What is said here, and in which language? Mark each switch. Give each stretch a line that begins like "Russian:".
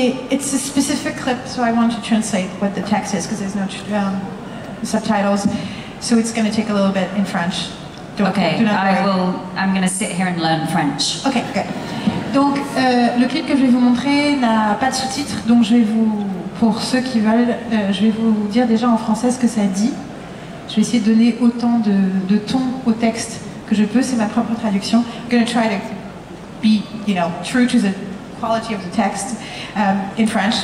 English: It's a specific clip, so I want to translate what the text is because there's no subtitles, so it's going to take a little bit in French. Okay, I'm going to sit here and learn French. Okay, good.
French: Donc, le clip que je vais vous montrer n'a pas de sous-titres, donc pour ceux qui veulent, je vais vous dire déjà en français ce que ça dit. Je vais essayer de donner autant de ton au texte que je peux, c'est ma propre traduction.
English: I'm going to try to be, true to the quality of the text in French.